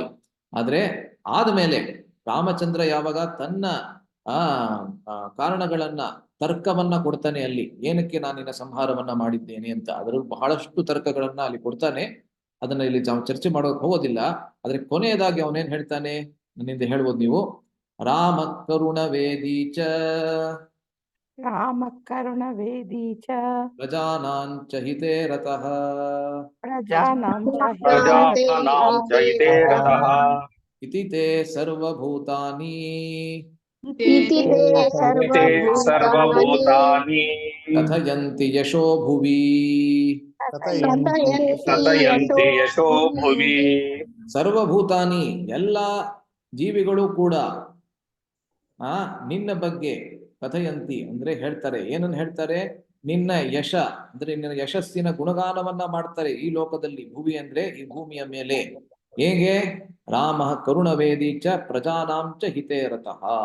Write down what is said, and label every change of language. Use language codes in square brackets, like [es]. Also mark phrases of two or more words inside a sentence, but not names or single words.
[kn] ಆದ್ರೆ ಆದ್ಮೇಲೆ ರಾಮಚಂದ್ರ ಯಾವಾಗ ತನ್ನ ಕಾರಣಗಳನ್ನ ತರ್ಕವನ್ನ ಕೊಡ್ತಾನೆ, ಅಲ್ಲಿ ಏನಕ್ಕೆ ನಾನಿನ್ನ ಸಂಹಾರವನ್ನ ಮಾಡಿದ್ದೇನೆ ಅಂತ ಅದರಲ್ಲಿ ಬಹಳಷ್ಟು ತರ್ಕಗಳನ್ನ ಅಲ್ಲಿ ಕೊಡ್ತಾನೆ. ಅದನ್ನ ಇಲ್ಲಿ ಚರ್ಚೆ ಮಾಡೋಕೆ ಹೋಗೋದಿಲ್ಲ. ಆದ್ರೆ ಕೊನೆಯದಾಗಿ ಅವನೇನ್ ಹೇಳ್ತಾನೆ ನನ್ನಿಂದ ಹೇಳ್ಬೋದು ನೀವು, [sa] ರಾಮ ಕರುಣ ವೇದೀಚ ಪ್ರಜಾನಾಂಚ ಹಿತೇ ರತಃ ಪ್ರಜಾನಾಂ ಚ ಹಿತೇ ರತಃ ಇತಿ ತೇ ಸರ್ವಭೂತಾನಿ ಇತಿ ತೇ ಹಿತೇ ಸರ್ವಭೂತಾನಿ ಕಥಯಂತಿ ಯಶೋ ಭುವಿ ಕಥಯಂತಿ ಯಶೋ ಭುವಿ. [kn] ಸರ್ವಭೂತಾನಿ ಎಲ್ಲ ಜೀವಿಗಳು ಕೂಡ ನಿನ್ನ ಬಗ್ಗೆ ಕಥಯಂತಿ ಅಂದ್ರೆ ಹೇಳ್ತಾರೆ. ಏನನ್ನ ಹೇಳ್ತಾರೆ? ನಿನ್ನ ಯಶ ಅಂದ್ರೆ ನಿನ್ನ ಯಶಸ್ಸಿನ ಗುಣಗಾನವನ್ನ ಮಾಡ್ತಾರೆ ಈ ಲೋಕದಲ್ಲಿ. ಭುವಿ ಅಂದ್ರೆ ಈ ಭೂಮಿಯ ಮೇಲೆ. ಹೇಗೆ? [sa] ರಾಮ ಕರುಣವೇದೀಚ ಪ್ರಜಾನಾಂಚ ಹಿತೇ ರತಃ.